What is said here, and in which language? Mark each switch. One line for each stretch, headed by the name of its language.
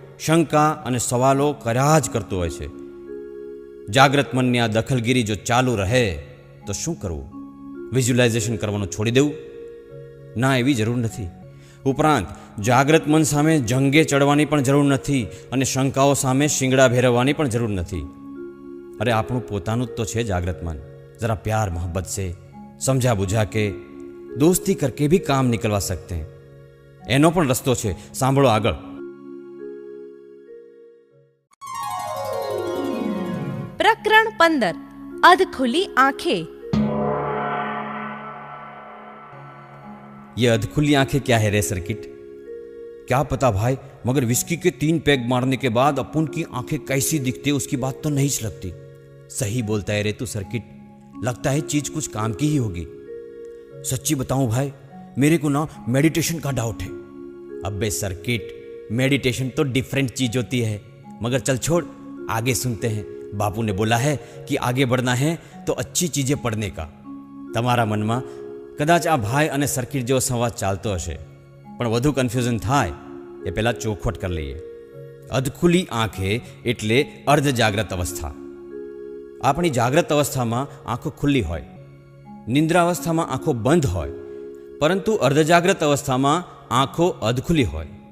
Gujarati: શંકા અને સવાલો કર્યા જ કરતું હોય છે. જાગ્રત મનની આ દખલગીરી જો ચાલુ રહે તો શું કરવું? વિઝ્યુલાઇઝેશન કરવાનું છોડી દેવું? ના, એવી જરૂર નથી. ઉપરાંત જાગ્રત મન સામે જંગે ચડવાની પણ જરૂર નથી અને શંકાઓ સામે શિંગડા ભેરવવાની પણ જરૂર નથી. અરે આપણું પોતાનું જ તો છે જાગ્રત મન.
Hindi: જરા પ્યાર મોહબ્બત से समझा बुझा के दोस्ती करके भी काम निकलवा सकते हैं.
Gujarati: એનો પણ રસ્તો છે, સાંભળો આગળ. પ્રકરણ 15 અધખુલી આંખેं.
Hindi: ये अधखुली आंखें क्या है रे सर्किट? क्या पता भाई, मगर विस्की के 3 पैग मारने के बाद अपन की आंखें कैसी दिखती है उसकी बात तो नहीं लगती. सही बोलता है रे तू सर्किट. लगता है चीज कुछ काम की ही होगी. सच्ची बताऊं भाई, मेरे को ना मेडिटेशन का डाउट है. अबे सर्किट, मेडिटेशन तो डिफरेंट चीज होती है. मगर चल छोड़, आगे सुनते हैं. बापू ने बोला है कि आगे बढ़ना है तो अच्छी चीजें पढ़ने का.
Gujarati: તમારા મનમાં કદાચ આ ભાઈ અને સર્કિટ જેવો સંવાદ ચાલતો હશે, પણ વધુ કન્ફ્યુઝન થાય એ પહેલાં ચોખવટ કરી લઈએ. અધખુલી આંખે એટલે અર્ધ જાગ્રત અવસ્થા. આપણી જાગ્રત અવસ્થામાં આંખો ખુલ્લી હોય, નિંદ્રાવસ્થામાં આંખો બંધ હોય, પરંતુ અર્ધજાગ્રત અવસ્થામાં આંખો અધખુલી હોય.